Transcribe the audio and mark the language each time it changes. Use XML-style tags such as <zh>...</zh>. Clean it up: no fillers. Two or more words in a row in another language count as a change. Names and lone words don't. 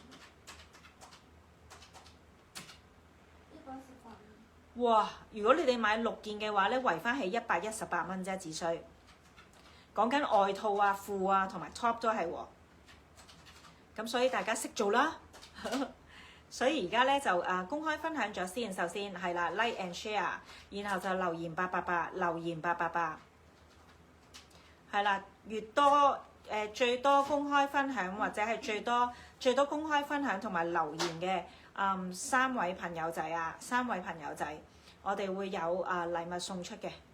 <yue>哇！如果你哋買6件嘅話咧，圍翻係118蚊啫，只需講緊外套啊、褲啊同埋 top 都係喎。咁所以大家識做啦。所以而家咧就公開分享咗先，首先係啦 ，</yue> <en>like and share，</en> <yue>然後就留言888，留言888，係啦，越多最多公開分享或者係最多公開分享同埋留言嘅。3位朋友仔啊，3位朋友仔，我哋會有禮物送出嘅。</yue>